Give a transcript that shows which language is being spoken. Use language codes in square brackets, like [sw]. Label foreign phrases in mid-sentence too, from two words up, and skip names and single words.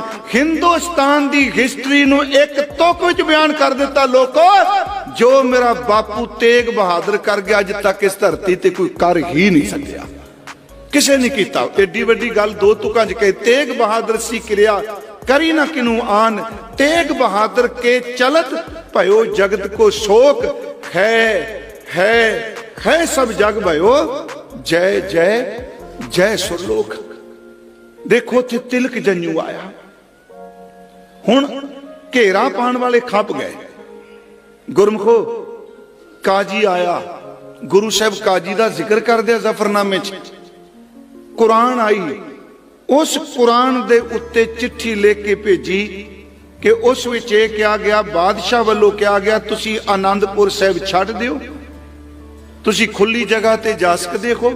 [pa] ਹਿੰਦੁਸਤਾਨ ਦੀ ਹਿਸਟਰੀ ਨੂ ਏਕ ਤੁਕ ਵਿਚ ਬਯਾਨ ਕਰ ਦਿਤਾ ਲੋਕੋ ਜੋ ਮੇਰਾ ਬਾਪੂ ਤੇਗ ਬਹਾਦੁਰ ਕਰ ਗਯਾ ਅਜ ਤਕ ਇਸ ਧਰਤੀ ਤੇ ਕੋਈ ਕਰ ਹੀ ਨਹੀਂ ਸਕਿਆ, ਕਿਸੇ ਨਹੀਂ ਕੀਤਾ। ਏਡੀ ਵੱਡੀ ਗਲ ਦੋ ਤੁਕਾਂ ਚ ਕਹੇ। [bra] तेग बहादुर सी किरिया करी ना किनू आन। तेग बहादुर के चलत भयो जगत को शोक। है सब जग भयो जय जय जय सुरलोक। [pa] ਦੇਖੋ ਥੇ ਤਿਲਕ ਜੰਜੂ ਆਯਾ। ਹੁਣ ਘੇਰਾ ਪਾਣ ਵਾਲੇ ਖਪ ਗਏ। ਗੁਰਮੁਖੋ ਕਾਜੀ ਆਯਾ। ਗੁਰੂ ਸਾਹਬ ਕਾਜੀ ਦਾ ਜਿਕਰ ਕਰ ਦਿਯਾ ਜਫਰਨਾਮੇ ਚ। ਕੁਰਾਨ ਆਈ। ਉਸ ਕੁਰਾਨ ਦੇ ਉੱਤੇ ਚਿੱਠੀ ਲਿਖ ਕੇ ਭੇਜੀ ਕਿ ਉਸ ਵਿਚ [hi] ये कहा गया बादशाह वालों कहा गया [pa] ਤੁਸੀ ਆਨੰਦਪੁਰ ਸਾਹਿਬ ਛੱਡ ਦਿਓ, ਤੁਸੀ ਖੁਲੀ ਜਗਹ ਤੇ ਜਾ ਸਕਤੇ ਹੋ।